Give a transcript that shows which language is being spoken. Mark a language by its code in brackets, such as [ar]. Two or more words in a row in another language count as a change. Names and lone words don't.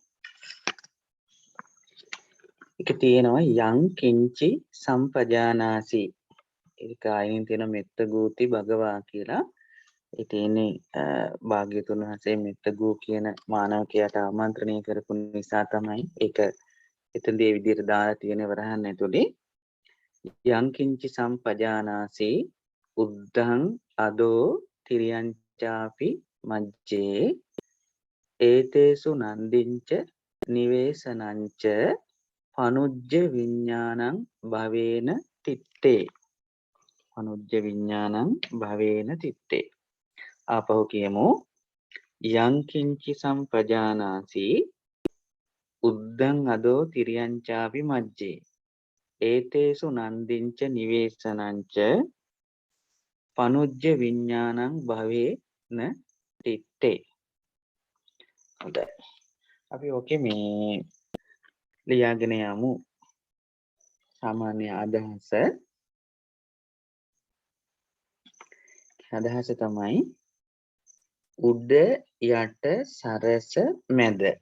[si] ඒක තියෙනවා [pi] යං කිංචි සම්පජානාසී. [si] ඒක ආයෙත් තියෙන [pi] මෙත්ත ගූති භගවා [si] කියලා. ඒ තියෙන්නේ භාග්‍යතුන් වහන්සේ මෙත්ත ගූ කියන මානවකයාට ආමන්ත්‍රණය කරපු නිසා තමයි ඒක එතනදී ඒ විදිහට දාලා තියෙන වරහන් ඇතුලේ [pi] යං කිංචි සම්පජානාසී උද්ධං අදෝ තිරියංචාපි මජ්ජේ ඒතේසු නන්දිංච නිවේසනංච පනුජ්ජ විඥානං භවේන තිත්තේ. පනුජ්ජ විඥානං භවේන තිත්තේ. [si] ආපහු කියමු. [pi] යං කිංචි සම්පජානාසී උද්ධං අදෝ තිරියංචාපි මජ්ජේ ඒතේසු නන්දිංච නිවේසනංච පනුජ්ජ විඥානං භවේන තිත්තේ. [si] හොඳයි. අපි ඕකේ මේ ලියාගෙන යමු. සාමාන්‍ය අදහස තමයි උඩ යට සරස මැද.